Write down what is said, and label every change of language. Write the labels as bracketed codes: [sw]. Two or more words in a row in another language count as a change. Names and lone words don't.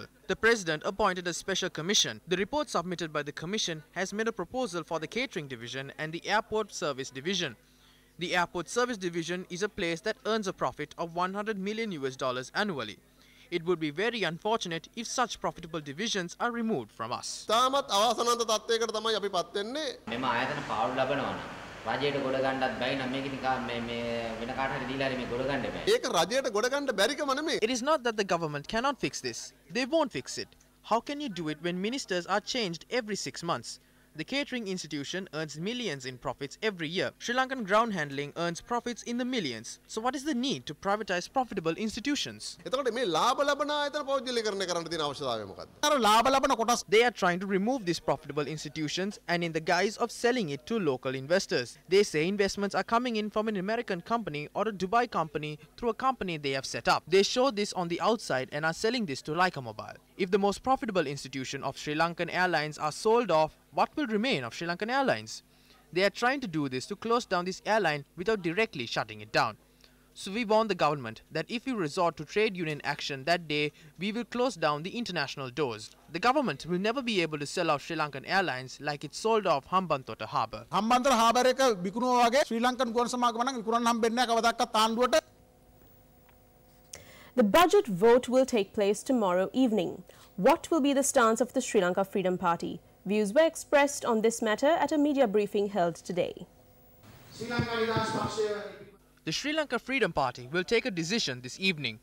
[en] The President appointed a special commission. The report submitted by the commission has made a proposal for the catering division and the airport service division. The airport service division is a place that earns a profit of $100 million annually. It would be very unfortunate if such profitable divisions are removed from us. [si] තාමත් අවාසනාවන්ත තත්යකට තමයි අපි පත් වෙන්නේ. මෙම ආයතන පාඩු ලබනවා නම් රජයට ගොඩ ගන්නත් බැයි නම් මේක නිකන් මේ වෙන කාට හරි දීලා හරි මේ ගොඩ ගන්න බෑ. ඒක රජයට ගොඩ ගන්න බැරිකම නෙමෙයි. [en] It is not that the government cannot fix this. They won't fix it. How can you do it when ministers are changed every 6 months? The catering institution earns millions in profits every year. Sri Lankan ground handling earns profits in the millions. So what is the need to privatize profitable institutions? [si] එතකොට මේ ලාභ ලබන ආයතන පෞද්ගලීකරණය කරන්න තියෙන අවශ්‍යතාවය මොකක්ද? අර ලාභ ලබන කොටස් [en] They are trying to remove these profitable institutions and in the guise of selling it to local investors. They say investments are coming in from an American company or a Dubai company through a company they have set up. They show this on the outside and are selling this to Lanka Mobile. If the most profitable institution of Sri Lankan Airlines are sold off, what will remain of Sri Lankan Airlines? They are trying to do this to close down this airline without directly shutting it down. So we warn the government that if we resort to trade union action that day, we will close down the international doors. The government will never be able to sell off Sri Lankan Airlines like it sold off Hambantota Harbour. Hambantota Harbour එක [si] විකුණුවා වගේ ශ්‍රී ලංකන් ගුවන් සමාගම නම් විකුණන්න හම්බෙන්නේ නැහැ කවදාවත් ආණ්ඩුවට. [en] The budget vote will take place tomorrow evening. What will be the stance of the Sri Lanka Freedom Party? Views were expressed on this matter at a media briefing held today. The Sri Lanka Freedom Party will take a decision this evening.